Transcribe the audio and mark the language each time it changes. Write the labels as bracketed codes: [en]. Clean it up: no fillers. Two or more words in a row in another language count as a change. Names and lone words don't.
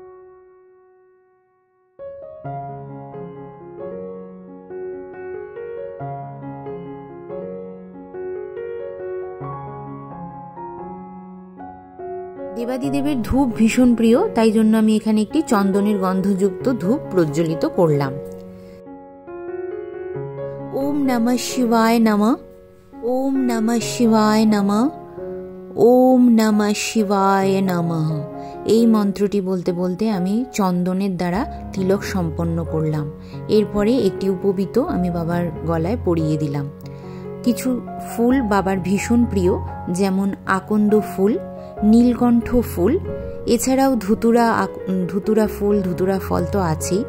[bn] দেবাদিদেবের ধূপ ভীষণ প্রিয়, তাই জন্য আমি এখানে একটি চন্দনের গন্ধযুক্ত ধূপ প্রজ্বলিত করলাম। [sa] ওম নমঃ শিবায় নমঃ, ওম নমঃ শিবায় নমঃ, ওম নমঃ শিবায় নমঃ। [bn] এই মন্ত্রটি বলতে বলতে আমি চন্দনের দ্বারা তিলক সম্পন্ন করলাম। এরপরে একটি উপবীত আমি বাবার গলায় পরিয়ে দিলাম। কিছু ফুল বাবার ভীষণ প্রিয়, যেমন আকন্দ ফুল, নীলকণ্ঠ ফুল, এছাড়াও ধুতুরা ফুল, ধুতুরা ফল তো আছেই।